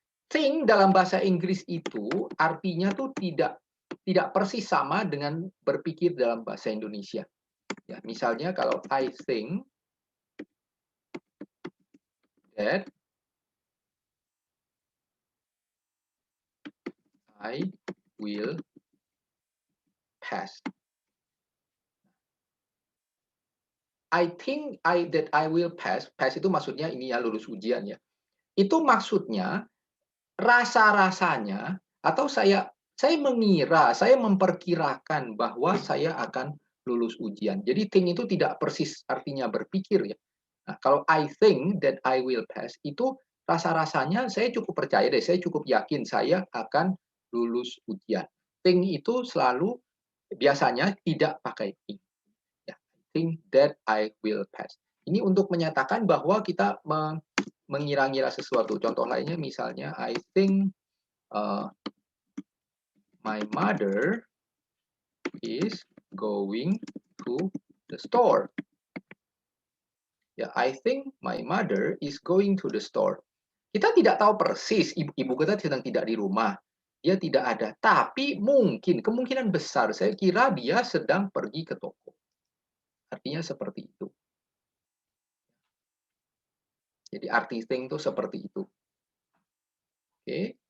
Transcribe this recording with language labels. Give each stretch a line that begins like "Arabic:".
Indonesian: Think dalam bahasa Inggris itu artinya tuh tidak persis sama dengan berpikir dalam bahasa Indonesia. Ya, misalnya kalau
English: I think that I will pass. I think that I will pass.
Indonesian: Pass itu maksudnya ini ya lulus ujian ya. Itu maksudnya rasa-rasanya atau saya mengira, saya memperkirakan bahwa saya akan lulus ujian. Jadi think itu tidak persis artinya berpikir ya. Nah, kalau
English: I think that I will pass
Indonesian: itu rasa-rasanya saya cukup percaya deh, saya cukup yakin saya akan lulus ujian. Think itu selalu biasanya tidak pakai think. Ya,
English: think that I will pass.
Indonesian: Ini untuk menyatakan bahwa kita mengira-ngira sesuatu. Contoh lainnya misalnya
English: I think my mother is going to the store.
Indonesian: Ya,
English: I think my mother is going to the store.
Indonesian: Kita tidak tahu persis ibu kita sedang tidak di rumah. Dia tidak ada, tapi mungkin kemungkinan besar saya kira dia sedang pergi ke toko. Artinya seperti itu. Jadi arti think itu seperti itu. Oke.